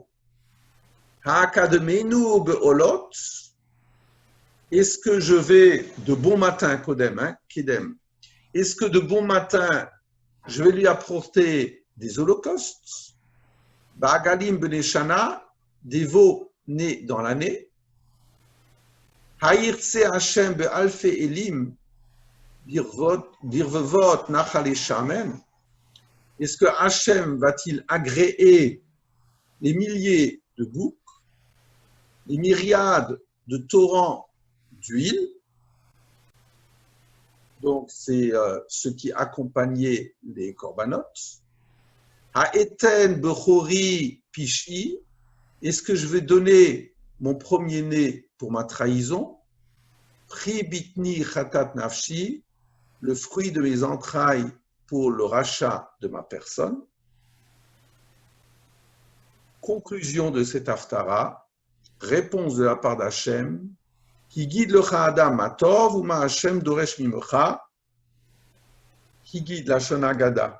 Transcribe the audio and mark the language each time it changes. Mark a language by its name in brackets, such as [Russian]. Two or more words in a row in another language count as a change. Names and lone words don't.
[Hebrew] האקדמנו בעולות. [French] Est-ce que je vais de bon matin, [Hebrew] קודם, קידם, [French] est-ce que de bon matin, je vais lui apporter des holocaustes? [Hebrew] בעגלים בני שנה, [French] des veaux nés dans l'année. [Hebrew] הירצה השם באלפי אילים, ברבבות נחל שמן. [French] Est-ce que Hashem va-t-il agréer les milliers de boucs, les myriades de torrents d'huile? Donc, c'est ce qui accompagnait les corbanotes. [Hebrew] האתן בכורי פשעי. [French] Est-ce que je vais donner mon premier-né pour ma trahison? [Hebrew] פרי בטני חטאת נפשי, [French] le fruit de mes entrailles pour le rachat de ma personne. Conclusion de cet haftara, réponse de la part d'Hachem, qui guide le [Hebrew] לך אדם מה טוב ומה השם דורש ממך, [French] qui guide la Shonagada.